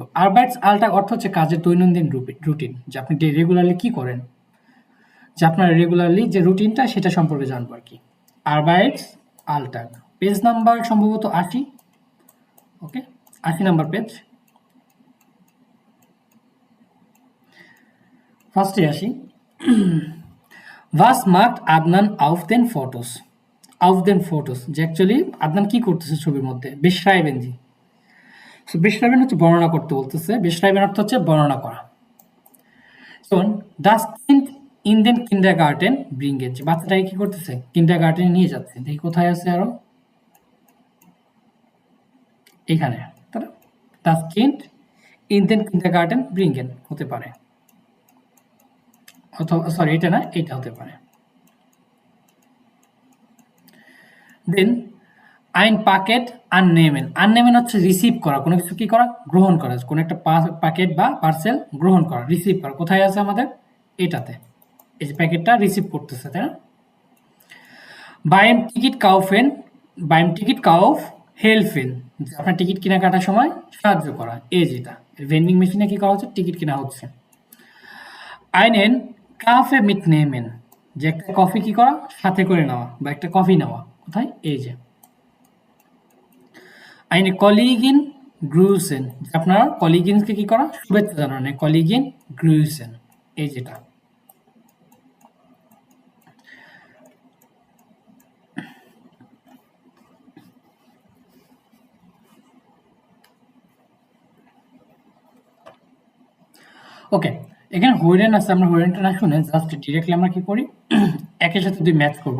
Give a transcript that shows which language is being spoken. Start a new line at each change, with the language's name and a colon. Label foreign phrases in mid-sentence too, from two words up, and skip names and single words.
German: Arbeits Alltag
Bangla: অর্থ হচ্ছে কাজের দৈনন্দিন রুটিন যে আপনি রেগুলারলি কি করেন, যে আপনার রেগুলারলি যে রুটিনটা সেটা সম্পর্কে জানবো আর কি।
German: Arbeits Alltag
English: page number
Bangla: সম্ভবত ৮০। ওকে, ৮০
English: number page.
Bangla: ফার্স্টে আসি।
German: Was macht Adnan auf den Fotos? Auf den Fotos
Bangla: যে অ্যাকচুয়ালি আদনান কি করতেছে ছবির মধ্যে?
German: beschreiben Sie. So beschreiben
Bangla: হচ্ছে বর্ণনা করতে বলতেছে। beschreiben অর্থ হচ্ছে বর্ণনা করা। শোন,
German: das Kind in den Kindergarten bringen
Bangla: যে বাচ্চাটাকে কি করতেছে? কিন্ডারগার্টেনে নিয়ে যাচ্ছে। দেখি কোথায় আছে আরো? এখানে। তাই না?
German: das Kind in den Kindergarten bringen
Bangla: হতে পারে। অথবা সরি এটা না, এটা হতে পারে।
German: den ein Paket annehmen.
Bangla: আননেমেন হচ্ছে রিসিভ করা, কোনো কিছু কি করা, গ্রহণ করা, কোনো একটা প্যাকেট বা পার্সেল গ্রহণ করা, রিসিভ করা। কোথায় আছে আমাদের? এটাতে। এই যে প্যাকেটটা রিসিভ করতেছে, তাই না?
German: beim Ticket kaufen, beim Ticket Kauf helfen,
Bangla: আপনার টিকিট কেনাকাটার সময় সাহায্য করা। এই যেটা
English: vending machine
Bangla: কি করা হচ্ছে, টিকিট কেনা হচ্ছে।
German: einen Kaffee mit nehmen,
Bangla: যে একটা কফি কি করা, সাথে করে নেওয়া বা একটা কফি নেওয়া। কোথায়? এই যে
German: eine Kollegin grüßen,
Bangla: আপনার কলিগিনকে কি করা, শুভেচ্ছা জানানো,
German: Kollegin grüßen,
Bangla: এই যেটা। ওকে, এখানে হোয়েরেন আছে, আমরা হোয়েরেনটা না শুনে
English: just directly
Bangla: আমরা কি করি, একের সাথে দুই ম্যাচ করবো।